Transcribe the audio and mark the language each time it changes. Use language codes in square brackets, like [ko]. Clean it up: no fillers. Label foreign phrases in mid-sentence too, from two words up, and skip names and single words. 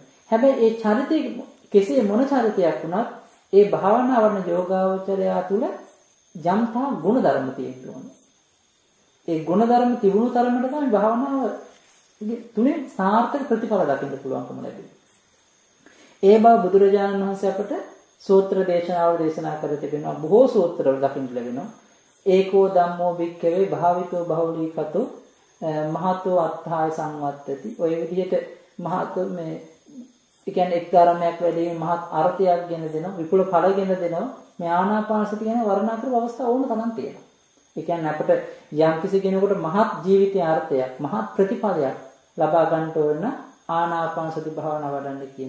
[si] හැබැයි ඒ චරිතයේ කෙසේ මොන චරිතයක් වුණත් ඒ භාවනා වඩන යෝගාවචරය තුළ යම්තා ගුණ ධර්ම තියෙන්න ඕනේ. ඒ ගුණ ධර්ම තිබුණු තරමට තමයි භාවනාව තුනේ සාර්ථක ප්‍රතිඵල දකින්න පුළුවන්කම ලැබෙන්නේ. ඒ බව බුදුරජාණන් වහන්සේ අපට සූත්‍ර දේශනාවල දේශනා කර තිබෙනවා. බොහෝ සූත්‍රවල දකින්න ලැබෙනවා. [pi] ඒකෝ ධම්මෝ භික්ඛවේ භාවිතෝ බහුලීකතෝ මහතෝ අත්ථාය සංවත්තති. [si] ඔය විදිහට මහතෝ මේ කියන්නේ එක් ධර්මයක් වැඩිම මහත් අර්ථයක් ගෙන දෙනවා, විපුල ඵල ගෙන දෙනවා. මේ ආනාපානසති කියන වර්ණනා කරපු අවස්ථාව ඕන තරම් තියෙනවා. ඒ කියන්නේ අපිට යම්කිසි කෙනෙකුට මහත් ජීවිතයේ අර්ථයක්, මහත් ප්‍රතිඵලයක් ලබා ගන්නට ඕන ආනාපානසති භාවනාව වඩන්න කියන.